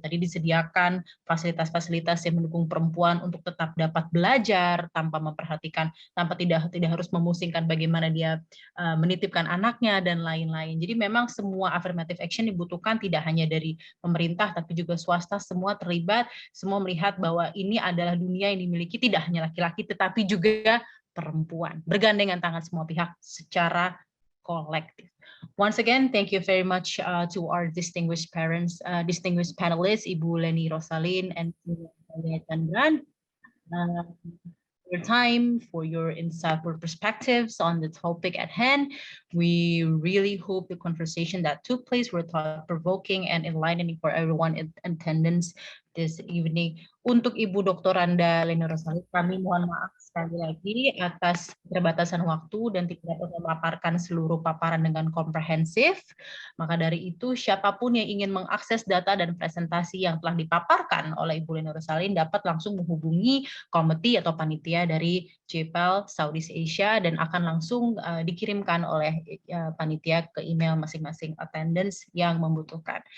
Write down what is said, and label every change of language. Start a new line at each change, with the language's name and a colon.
Indonesian: Tadi disediakan fasilitas-fasilitas yang mendukung perempuan untuk tetap dapat belajar tanpa memperhatikan, tanpa tidak harus memusingkan bagaimana dia menitipkan anaknya dan lain-lain. Jadi memang semua affirmative action dibutuhkan tidak hanya dari pemerintah tapi juga swasta, semua terlibat, semua melihat bahwa ini adalah dunia yang dimiliki tidak hanya laki-laki tetapi juga perempuan. Bergandengan tangan semua pihak secara collective.
English: Once again, thank you very much to our distinguished parents, distinguished panelists, Ibu Leni Rosalin and Chandran, for your time, for your insightful perspectives on the topic at hand. We really hope the conversation that took place were thought-provoking and enlightening for everyone in attendance this evening.
Indonesian: Untuk Ibu Dr. Randa Leni Rosalin, kami mohon maaf sekali lagi atas keterbatasan waktu dan tidak dapat memaparkan seluruh paparan dengan komprehensif. Maka dari itu, siapapun yang ingin mengakses data dan presentasi yang telah dipaparkan oleh Ibu Leni Rosalin dapat langsung menghubungi komite atau panitia dari JPEL Southeast Asia dan akan langsung dikirimkan oleh panitia ke email masing-masing attendance yang membutuhkan.